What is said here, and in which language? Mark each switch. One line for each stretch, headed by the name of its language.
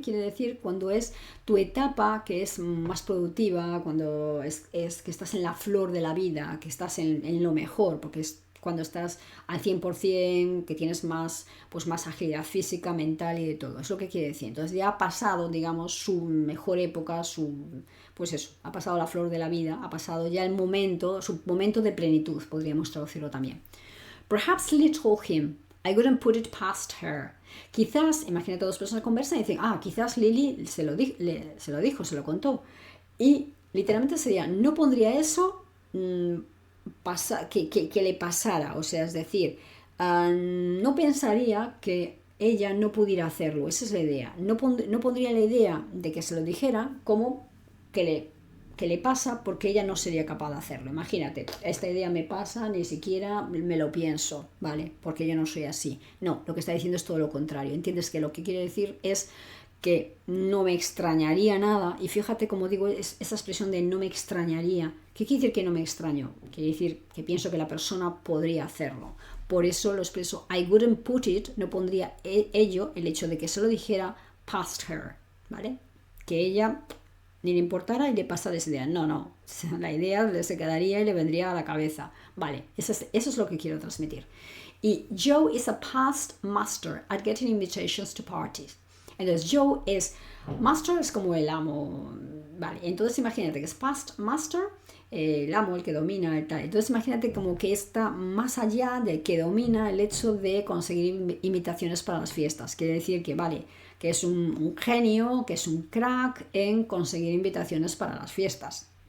Spanish: Quiere decir cuando es tu etapa que es más productiva, cuando es que estás en la flor de la vida, que estás en lo mejor, porque es cuando estás al 100%, que tienes más, pues más agilidad física, mental y de todo. Es lo que quiere decir. Entonces ya ha pasado, digamos, su mejor época, pues eso, ha pasado la flor de la vida, ha pasado ya el momento, su momento de plenitud, podríamos traducirlo también.
English: Perhaps Lily told him, I wouldn't put it past her.
Spanish: Quizás, imagínate, dos personas conversan y dicen, quizás Lily se lo dijo, se lo contó. Y literalmente sería, no pondría eso que le pasara. O sea, es decir, no pensaría que ella no pudiera hacerlo. Esa es la idea. No pondría la idea de que se lo dijera como que le pasa, porque ella no sería capaz de hacerlo. Imagínate, esta idea me pasa, ni siquiera me lo pienso, ¿vale? Porque yo no soy así. No, lo que está diciendo es todo lo contrario. ¿Entiendes? Que lo que quiere decir es que no me extrañaría nada. Y fíjate, como digo, esa expresión de no me extrañaría. ¿Qué quiere decir que no me extraño? Quiere decir que pienso que la persona podría hacerlo. Por eso lo expreso,
English: I wouldn't put it,
Spanish: no pondría el hecho de que se lo dijera,
English: past her,
Spanish: ¿vale? Que ella ni le importara y le pasara esa idea. No. La idea se quedaría y le vendría a la cabeza. Vale, eso es lo que quiero transmitir.
English: Y Joe is a past master at getting invitations to parties.
Spanish: Entonces Joe es, master es como el amo. Vale, entonces imagínate que es past master, el amo, el que domina, el tal. Entonces imagínate como que está más allá de que domina el hecho de conseguir invitaciones para las fiestas. Quiere decir que, vale, que es un genio, que es un crack en conseguir invitaciones para las fiestas.